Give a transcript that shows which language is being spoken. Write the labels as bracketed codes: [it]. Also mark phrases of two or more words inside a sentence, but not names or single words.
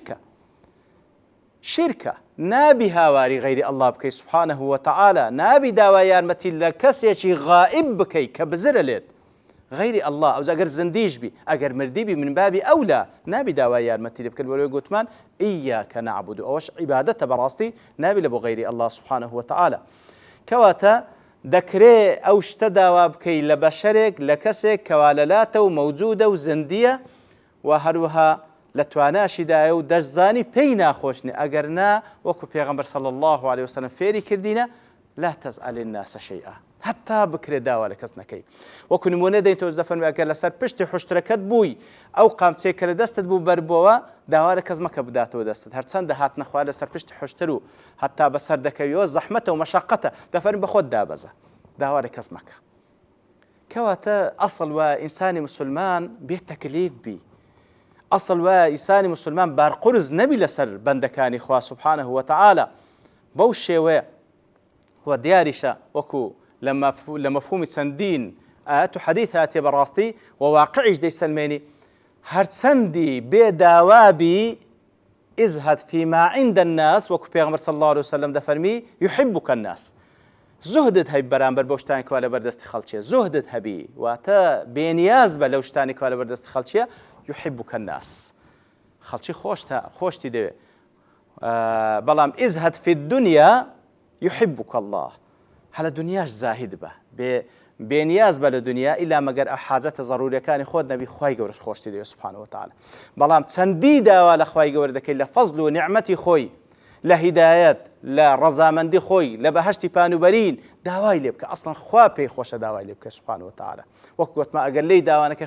[ckb] شرکە نابی هاواری غەیری الله بکەی [ar] سبحانه وتعالى [ckb] نابی داوای یارمەتی لە کەسێکی غائب بکەی کە بزرە لێت غەیری الله ئەو ئەگەر زندیش بی ئەگەر مردی بی من بابی ئەولا نابی داوای یارمەتی لێ بکەن بەرەوەی گوتمان [ar] ئیاکە نەعبود [ckb] ئەوەش عیبادەتە بەڕاستی نابی لە بۆ غەیری الله [ar] سبحانه وتعالى [ckb] کەواتە دەکرێ ئەو شتە داوا بکەی لە بەشەرێک لە کەسێک کەوا لەلاتە و مەوجودە و زندیە و هەروەها لە تواناشیدایە و دەشزانی پێی ناخۆشنی ئەگەر نا وەکو پێغەمبەر [ar] صلی الله عليه وسلم [ckb] فێری کردینە [ar] لا تسأل الناس شيئا [ckb] حتا بکرێ داوا لە کەس نەکەی وەکو نمونە دەین تۆ دەفەرمی ئەگەر لەسەر پشتی حوشترەکەت بووی ئەو قامچەیە کە لە دەستت بوو بەربەوە داوا لە کەس مەکە بداتەوە دەستت هەرچەندە هاتنە خوا لەسەر پشتی حوشتر و حتا بەسەر دەکەویەوە زەحمەتە و مەشەقەتە دەفەرمی بە خۆت دابەزە داوا لە کەس مەکە کەواتە ئەسڵ وە ئینسانی مسلمان بێت تەکلیف بی ئەسڵ وە ئینسانی مسلمان بارقورز نەبی لەسەر بەندەکانی خوا [ar] سبحانه وتعالى [ckb] بەو شێوەیە و دیاریشە وەکو لە مەفهومی چەندین ئاەت و حەدیث هاتیە بەڕاستی و واقعیش دەیسەلمێنی هەرچەندی بێ داوابی [ar] ازهد فيما عند الناس [ckb] وەکو پێغەمبەر [ar] صلی الله عليه وسلم [ckb] دەفەرمی [ar] يحبك الناس [ckb] زهدت هەبی بەرامبەر بەو شتانی کەوا لە بەردەستی خەڵکیە زهدت هەبی واتە بێنیاز بە لەو شتانی کەوا لە بەردەستی خەڵکیە [ar] يحبك الناس [ckb] خەڵکی خۆشتی دەوێت بەڵام [ar] ازهد في الدنيا يحبك الله [ckb] هەلە دنیاش زاهد بە بێنیاز بە لە دنیا ئیلا مەگەر حاجەتە ضرورەکانی خۆت نەبی خوای گەورەش خۆشتی دەوێت [ar] سبحانه وتعالى [ckb] بەڵام چەندی داوا لە خوای گەورە دەکەی لە فەزل و نیعمەتی خۆی لە هیدایەت لە ڕەزامەندی خۆی لە بەهەشتی پانوبەرین داوای لێ بکە ئەسڵەن خوا پێی خۆشە داوای لێ بکە [ar] سبحانه وتعالى [ckb] وەکو گوتمە ئەگەر لێی داوانەکەی